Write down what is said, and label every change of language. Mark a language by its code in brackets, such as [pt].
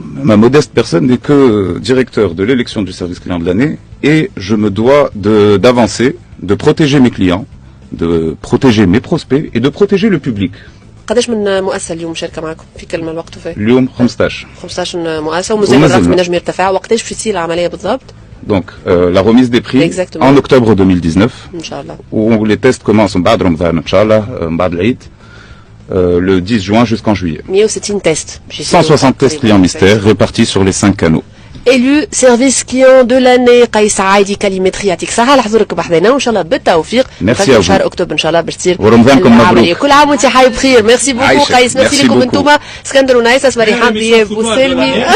[fr] Ma modeste personne n'est que directeur de l'élection du service client de l'année et je me dois d'avancer, de protéger mes clients, de protéger mes prospects et de protéger le public. [ar] قداش من مؤسسه اليوم شاركه معكم في كلمه الوقت فيه؟ اليوم 15 مؤسسه ومازال الرقم ينجم يرتفع. وقتاش باش تصير العمليه بالضبط؟ [fr] Donc la remise des prix Exactement. en octobre 2019 [ar] ان شاء الله. [fr] où les tests commencent [ar] بعد رمضان ان شاء الله بعد العيد [fr] le 10 juin jusqu'en juillet. 160 tests. 160 tests clients mystères répartis sur les 5 canaux. Élu service client de l'année [ar] قيس عايدي كاليمتري يعطيك الصحة على حضورك بحذنا وان شاء الله بالتوفيق. ميرسي ا شهر اكتوبر ان شاء الله باش تصير ورمضانكم مبروك. كل عام وانت حي بخير. ميرسي بوكو قيس. ميرسي لكم انتوما اسكندر ونايس اسمري حمدي بوسلمي.